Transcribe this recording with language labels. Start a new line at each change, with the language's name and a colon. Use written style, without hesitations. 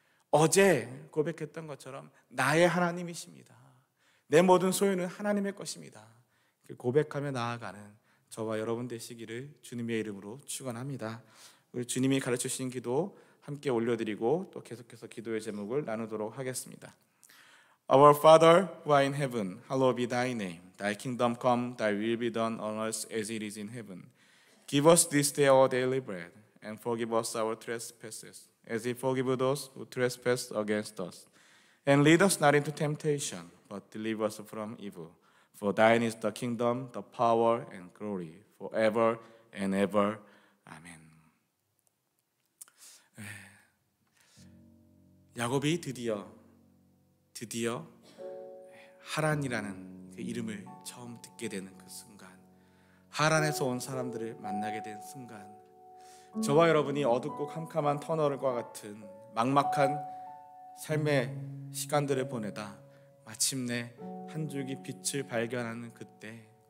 Korean: 어제 고백했던 것처럼 나의 하나님이십니다. 내 모든 소유는 하나님의 것입니다. 고백하며 나아가는 저와 여러분 되시기를 주님의 이름으로 축원합니다. 우리 주님이 가르쳐 주신 기도 함께 올려드리고 또 계속해서 기도의 제목을 나누도록 하겠습니다.
English: Our Father who art in heaven, hallowed be thy name. Thy kingdom come, thy will be done on earth as it is in heaven. Give us this day our daily bread, and forgive us our trespasses, as we forgive those who trespass against us. And lead us not into temptation, but deliver us from evil. For thine is the kingdom, the power, and glory, forever and ever.
Korean: 아멘. 야곱이 드디어 하란이라는 그 이름을 처음 듣게 되는 그 순간, 하란에서 온 사람들을 만나게 된 순간, 저와 여러분이 어둡고 캄캄한 터널과 같은 막막한 삶의 시간들을 보내다 마침내 한 줄기 빛을 발견하는 그때